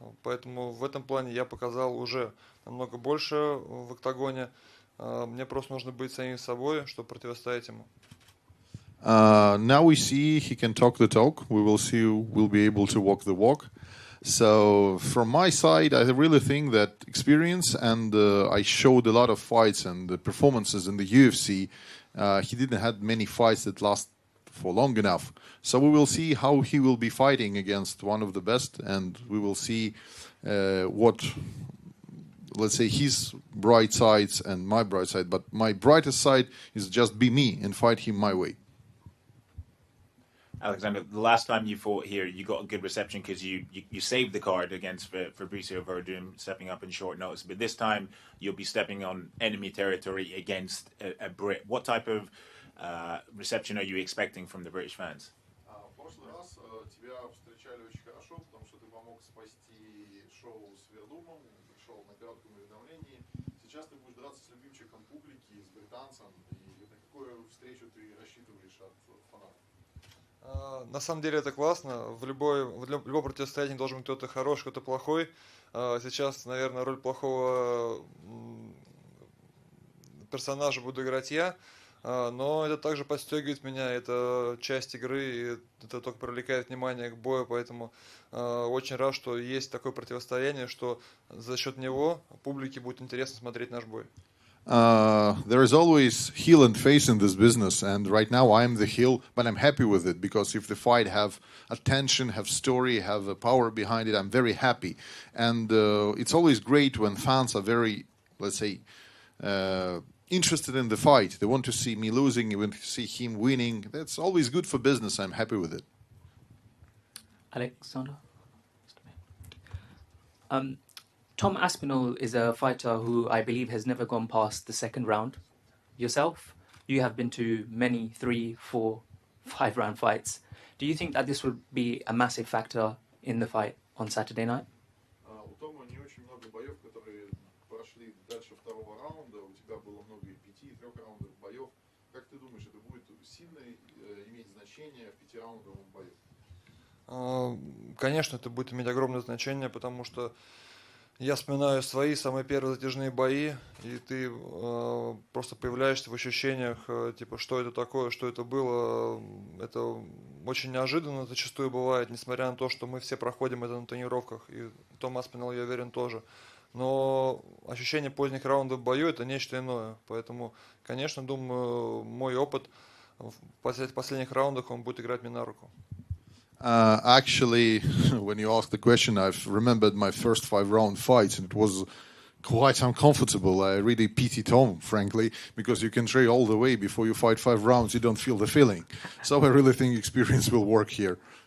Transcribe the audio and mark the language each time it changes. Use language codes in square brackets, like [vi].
[ru] Поэтому в этом плане я показал уже намного больше в октагоне. Мне просто нужно быть самим собой, чтобы противостоять ему. [en] Now we see he can talk the talk. We will see who will be able to walk the walk. So from my side, I really think that experience and I showed a lot of fights and the performances in the UFC. He didn't have many fights that last for long enough. So we will see how he will be fighting against one of the best, and we will see what, let's say, his bright sides and my bright side. But my brightest side is just be me and fight him my way. Alexander, the last time you fought here, you got a good reception because you saved the card against Fabricio Verdum, stepping up in short notice. But this time, you'll be stepping on enemy territory against a Brit. What type of reception are you expecting from the British fans? [ru] В прошлый раз тебя встречали очень хорошо, потому что ты помог спасти шоу с Вердумом, пришел на коротком уведомлении. Сейчас ты будешь драться с любимчиком публики, с британцем. И на какую встречу ты рассчитываешь от фанатов? На самом деле это классно. В любом противостоянии должен быть кто-то хороший, кто-то плохой. Сейчас, наверное, роль плохого персонажа буду играть я. Но это также подстегивает меня, это часть игры, и это только привлекает внимание к бою, поэтому очень рад, что есть такое противостояние, что за счет него публике будет интересно смотреть наш бой. [en] There is always heel and face in this business, and right now I'm the heel, but I'm happy with it because if the fight have attention, have story, have a power behind it, I'm very happy. And it's always great when fans are very, let's say, interested in the fight. They want to see me losing, they want to see him winning. That's always good for business. I'm happy with it. Alexander? Tom Aspinall is a fighter who I believe has never gone past the second round. Yourself, you have been to many 3, 4, 5 round fights. Do you think that this would be a massive factor in the fight on Saturday night? [ru] У Тома не очень много боев, которые прошли дальше второго раунда. У тебя было много и 5, и 3-раундовых боев. Как ты думаешь, это будет сильно иметь значение в 5-раундовом бою? Конечно, это будет иметь огромное значение, потому что я вспоминаю свои самые первые затяжные бои, и ты просто появляешься в ощущениях, типа, что это такое, что это было. Это очень неожиданно зачастую бывает, несмотря на то, что мы все проходим это на тренировках, и Том Аспинал, я уверен, тоже. Но ощущение поздних раундов в бою – это нечто иное. Поэтому, конечно, думаю, мой опыт в последних раундах, он будет играть мне на руку. [en] Actually, when you asked the question, I've remembered my first 5-round fights, and it was quite uncomfortable. I really pity Tom, frankly, because you can train all the way before you fight 5 rounds, you don't feel the feeling. So I really think experience will work here.